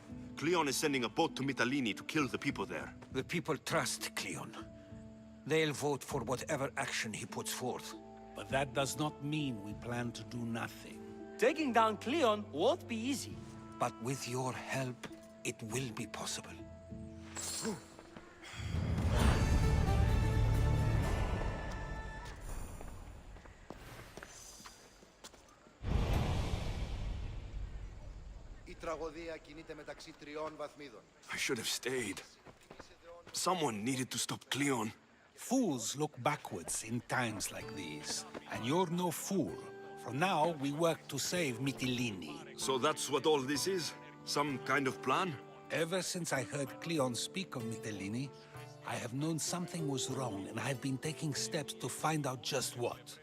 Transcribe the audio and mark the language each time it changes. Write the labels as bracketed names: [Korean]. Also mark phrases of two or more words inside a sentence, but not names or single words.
[English] Cleon is sending a boat to Mytilene to kill the people there. The people trust Cleon. They'll vote for whatever action he puts forth. But that does not mean we plan to do nothing. Taking down Cleon won't be easy. But with your help, it will be possible. [Greek] Η τραγωδία κινείται μεταξύ τριών βαθμίδων. [English] I should have stayed. Someone needed to stop Cleon. Fools look backwards in times like these. And you're no fool. From now, we work to save Mytilene. So that's what all this is? Some kind of plan? Ever since I heard Cleon speak of Mytilene, I have known something was wrong, and I've been taking steps to find out just what.